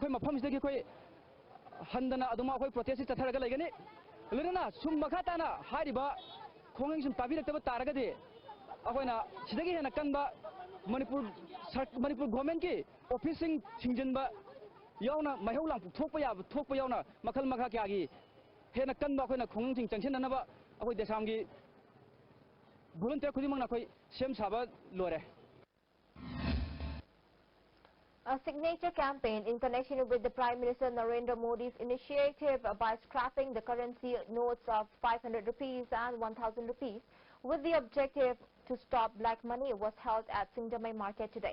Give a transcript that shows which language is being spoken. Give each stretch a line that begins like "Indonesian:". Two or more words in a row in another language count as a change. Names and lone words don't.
Manipuri: mkhoi mafam sidagi khoi handana aduma akoi protest chatharaga laigani lirana sum makata na hairiba khongeng sim pabirak taragadi akoina sidagi hena kanba Manipur government ki officing singjanba yauna mahaulang thokpa yauna makhal makha kya gi hena kanba akoina khongeng sing changsinanaba akoi desam gi volunteer khudimang na khoi sem saba lore.
English: A signature campaign in connection with the Prime Minister Narendra Modi's initiative by scrapping the currency notes of 500 rupees and 1000 rupees with the objective to stop black money was held at Singjamai Market today.